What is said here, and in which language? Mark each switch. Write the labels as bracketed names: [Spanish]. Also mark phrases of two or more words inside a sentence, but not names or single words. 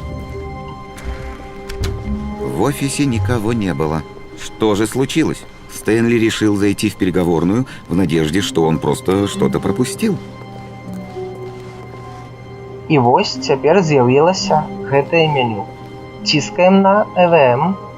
[Russian] В офисе никого не было. Что же случилось? Стэнли решил зайти в переговорную в надежде, что он просто что-то пропустил. [Belarusian] І вось цяпер з'явілася гэтае меню. Ціскаем на EVM.